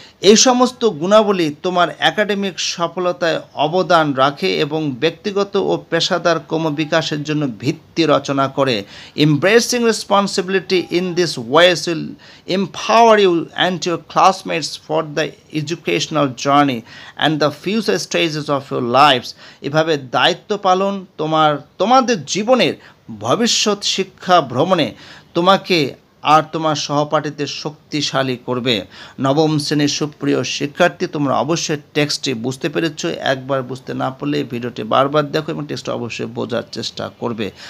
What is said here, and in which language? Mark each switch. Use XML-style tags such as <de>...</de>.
<bn>এই সমস্ত গুণাবলী তোমার একাডেমিক সফলতায় অবদান রাখে এবং ব্যক্তিগত ও পেশাদার ক্রমবিকাশের জন্য ভিত্তি রচনা করে।</bn> <en>Embracing responsibility in this ways will empower you and your classmates for the educational journey and the future stages of your lives.</en> <bn>এভাবে দায়িত্ব পালন তোমাদের জীবনের ভবিষ্যৎ শিক্ষা ভ্রমণে তোমাকে আর তোমার সহপাঠীদের শক্তিশালী করবে। নবম শ্রেণীর সুপ্রিয় শিক্ষার্থী, তোমরা অবশ্যই টেক্সটটি বুঝতে পেরেছো। একবার বুঝতে না পারলে ভিডিওটি বারবার দেখো এবং টেক্সটটা অবশ্যই বোঝার চেষ্টা করবে।</bn>